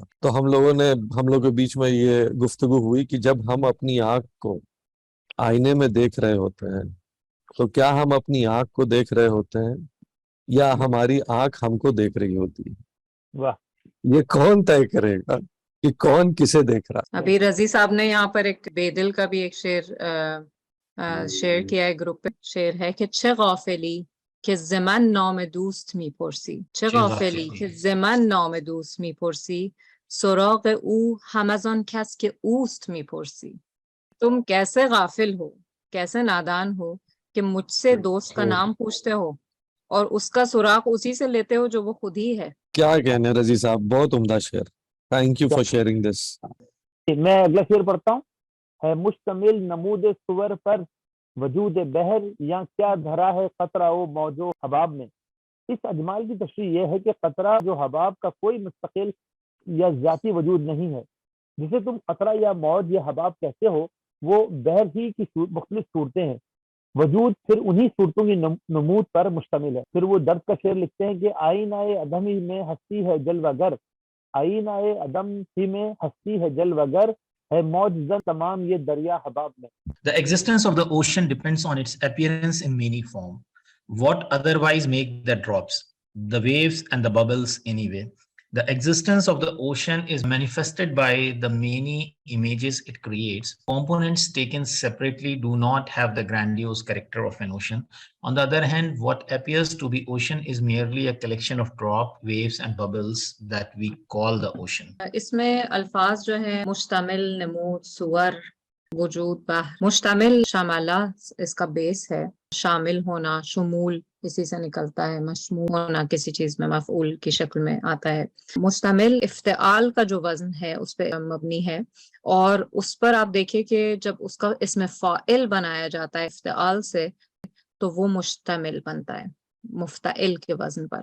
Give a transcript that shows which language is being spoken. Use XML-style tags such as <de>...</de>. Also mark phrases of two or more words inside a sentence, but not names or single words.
<ur>تو ہم لوگوں کے بیچ میں یہ گفتگو ہوئی کہ جب ہم اپنی آنکھ کو آئینے میں دیکھ رہے ہوتے ہیں تو کیا ہم اپنی آنکھ کو دیکھ رہے ہوتے ہیں یا ہماری آنکھ ہم کو دیکھ رہی ہوتی ہے؟ یہ کون طے کرے گا کہ کون کسے دیکھ رہا ہے؟ ابھی رضی صاحب نے یہاں پر ایک بے دل کا بھی ایک شعر کیا ہے گروپ پہ. شعر ہے کہ</ur> <fa>چه غافلی که زمن نام دوست میپرسی، چه غافلی که زمن نام دوست میپرسی، سراغ او هم از آن کس که اوست میپرسی.</fa> <ur>تم کیسے غافل ہو، کیسے نادان ہو کہ مجھ سے دوست کا نام پوچھتے ہو اور اس کا سراغ اسی سے لیتے ہو جو وہ خود ہی ہے. کیا کہنے رضی صاحب، بہت عمدہ شعر.</ur> <en>Thank you for sharing this.</en> <ur>میں اگلا شعر پڑھتا ہوں. ہے مشتمل نمود صور پر وجود بحر، یا کیا دھرا ہے قطرہ و موج و حباب میں. اس اجمال کی تشریح یہ ہے کہ قطرہ جو حباب کا کوئی مستقل یا ذاتی وجود نہیں ہے. جسے تم قطرہ یا موج یا حباب کہتے ہو وہ بحر ہی کی مختلف صورتیں ہیں. وجود پھر انہی صورتوں کی نمود پر مشتمل ہے. پھر وہ درد کا شعر لکھتے ہیں کہ آئینہ عدم ہی میں ہستی ہے جلوہ گر، آئینہ عدم ہی میں ہستی ہے جلوہ گر، ہے موج زن تمام یہ دریا حباب میں.</ur> <en>The existence of the ocean depends on its appearance in many forms. What otherwise make the drops, the waves and the bubbles anyway? The existence of the ocean is manifested by the many images it creates. Components taken separately do not have the grandiose character of an ocean. On the other hand, what appears to be ocean is merely a collection of drops, waves and bubbles that we call the ocean.</en> <ur>اس میں الفاظ جو ہیں مشتمل، نمود، صور، وجود، بحر. مشتمل شاملہ اس کا بیس ہے، شامل ہونا، شمول اسی سے نکلتا ہے، مشمول ہونا کسی چیز میں مفعول کی شکل میں آتا ہے. مشتمل افتعال کا جو وزن ہے اس پہ مبنی ہے، اور اس پر آپ دیکھیں کہ جب اس کا اسم فاعل بنایا جاتا ہے افتعال سے تو وہ مشتمل بنتا ہے مفتعل کے وزن پر.</ur>